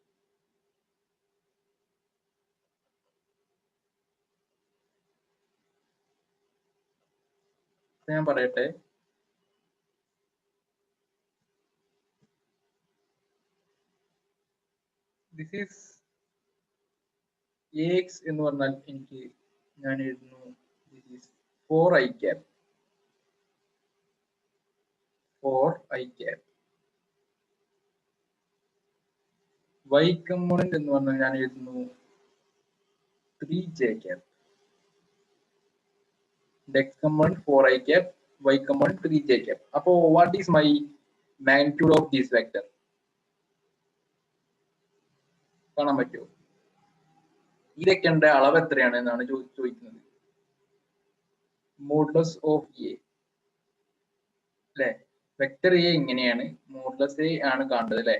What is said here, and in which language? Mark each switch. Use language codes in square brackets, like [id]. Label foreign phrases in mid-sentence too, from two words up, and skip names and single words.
[ml] ഞാൻ പറയട്ടെ, [en] this is [ml] ax എന്ന് പറഞ്ഞാൽ എനിക്ക് ഞാൻ എഴുതുന്നു [en] this is 4i cap 4i cap. y component [ml] എന്ന് പറഞ്ഞാൽ ഞാൻ എഴുതുന്നു 3j cap. [en] x component 4i cap, y component 3j cap. അപ്പോൾ what is my magnitude of this vector? [ml] കാണാൻ പറ്റുമോ? ഇതൊക്കെ എന്റെ അളവ് എത്രയാണ് എന്നാണ് ചോദിക്കുന്നത്. [en] modulus of A അല്ലെ? vector A [ml] ഇങ്ങനെയാണ്, [en] modulus A [ml] ആണ് കാണേണ്ടത് അല്ലെ?